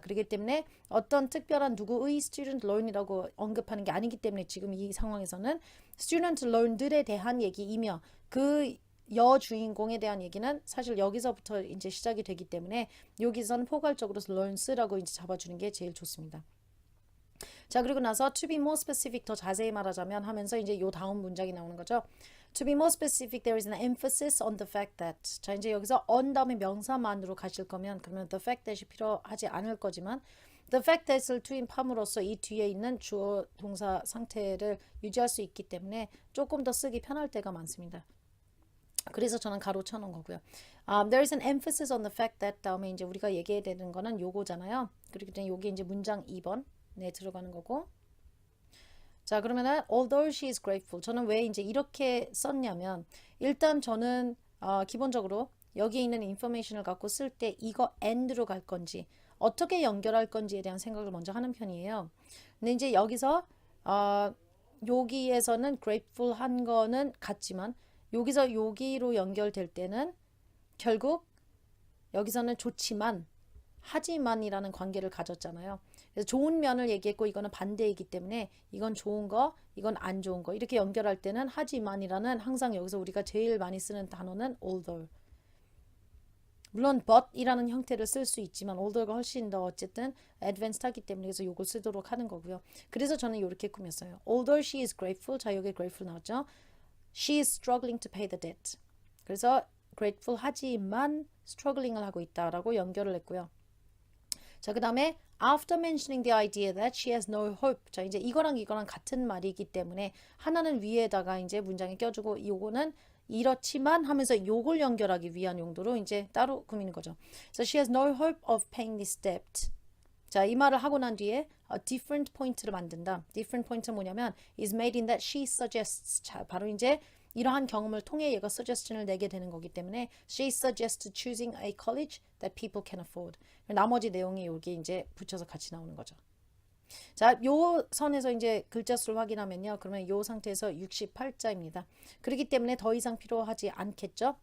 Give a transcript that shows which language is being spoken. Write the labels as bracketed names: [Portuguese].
[Korean] 그렇기 때문에 어떤 특별한 누구의 student loan이라고 언급하는 게 아니기 때문에 지금 이 상황에서는 student loan들에 대한 얘기이며 그 여주인공에 대한 얘기는 사실 여기서부터 이제 시작이 되기 때문에 여기서는 포괄적으로 loans라고 이제 잡아주는 게 제일 좋습니다. 자, 그리고 나서 [English] to be more specific [Korean] 더 자세히 말하자면 하면서 이제 요 다음 문장이 나오는 거죠. [English] To be more specific, there is an emphasis on the fact that. [Korean] 자, 이제 여기서 on 다음에 명사만으로 가실 거면 그러면 [English] the fact that [Korean] 이 필요하지 않을 거지만 the fact that을 투입함으로써 이 뒤에 있는 주어 동사 상태를 유지할 수 있기 때문에 조금 더 쓰기 편할 때가 많습니다. 그래서 저는 가로 쳐놓은 거고요. [English] There is an emphasis on the fact that [Korean] 다음에 이제 우리가 얘기해야 되는 거는 요거잖아요. 그렇기 때문에 요게 이제 문장 2번. 네, 들어가는 거고. 자, 그러면은 [English] although she is grateful. [Korean] 저는 왜 이제 이렇게 썼냐면 일단 저는 기본적으로 여기에 있는 인포메이션을 갖고 쓸 때 이거 and로 갈 건지 어떻게 연결할 건지에 대한 생각을 먼저 하는 편이에요. 근데 이제 여기서 여기에서는 grateful 한 거는 같지만 여기서 여기로 연결될 때는 결국 여기서는 좋지만 하지만이라는 관계를 가졌잖아요. 그래서 좋은 면을 얘기했고 이거는 반대이기 때문에 이건 좋은 거, 이건 안 좋은 거 이렇게 연결할 때는 하지만이라는 항상 여기서 우리가 제일 많이 쓰는 단어는 although. 물론 but이라는 형태를 쓸 수 있지만 although가 훨씬 더 어쨌든 advanced하기 때문에 그래서 이걸 쓰도록 하는 거고요. 그래서 저는 이렇게 꾸몄어요. [English] Although she is grateful. [Korean] 자, 여기 grateful 나왔죠. [English] She is struggling to pay the debt. [Korean] 그래서 grateful 하지만 struggling을 하고 있다라고 연결을 했고요. 자, 그 다음에 [English] after mentioning the idea that she has no hope. [Korean] 자, 이제 이거랑 같은 말이기 때문에 하나는 위에다가 이제 문장에 껴주고 요거는 이렇지만 하면서 요걸 연결하기 위한 용도로 이제 따로 꾸미는 거죠. [English] So she has no hope of paying this debt. [Korean] 자, 이 말을 하고 난 뒤에 [English] a different point [Korean] 를 만든다. different point는 뭐냐면 [English] is made in that she suggests. [Korean] 자, 바로 이제 이러한 경험을 통해 얘가 suggestion을 내게 되는 거기 때문에 [English] she suggests choosing a college that people can afford. [Korean] 나머지 내용이 여기 이제 붙여서 같이 나오는 거죠. 자, 요 선에서 이제 글자 수를 확인하면요. 그러면 요 상태에서 68자입니다. 그렇기 때문에 더 이상 필요하지 않겠죠?